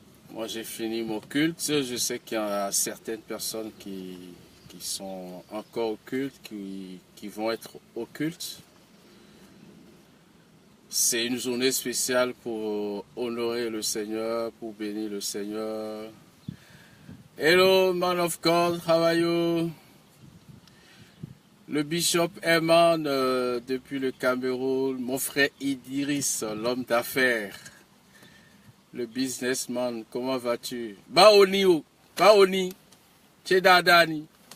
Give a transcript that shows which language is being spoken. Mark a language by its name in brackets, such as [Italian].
[French] Moi, j'ai fini mon culte. Je sais qu'il y a certaines personnes qui sont encore au culte, qui vont être au culte. C'est une journée spéciale pour honorer le Seigneur, pour bénir le Seigneur. [English] Hello, man of God, how are you? [French] Le bishop Herman depuis le Cameroun, mon frère Idriss, l'homme d'affaires, le businessman, comment vas-tu? Baoni, Tchedadani.